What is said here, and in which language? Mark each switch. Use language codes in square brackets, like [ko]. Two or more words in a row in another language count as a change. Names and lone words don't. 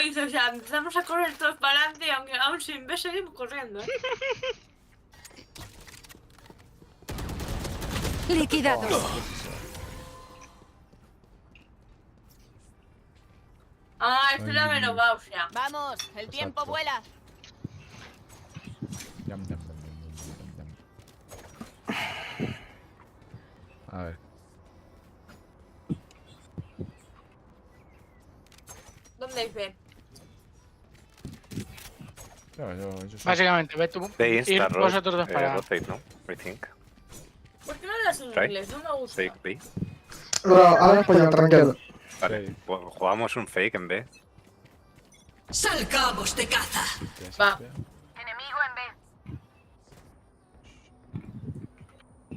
[es] lo hice, o sea, empezamos a correr todos para adelante y aunque aún sin ver seguimos corriendo, ¿eh? Liquidados. Ah, esto es la menopausia. Vamos, el tiempo Exacto. vuela. Yam, yam, yam, yam, yam, yam. A ver. ¿Dónde hay fe? Yo soy- Básicamente, ve tú. [en] They [es] Ir [en] insta roll, [es] vosotros dos para. [en] rotate, ¿no? I think. [es] ¿Por qué no hablas en [en] Right. [es] inglés? No me gusta. [en] Fake B. [es] Ahora español, tranquilo. Vale, Sí. jugamos un fake en B. Salgamos de caza. Va. Enemigo en B.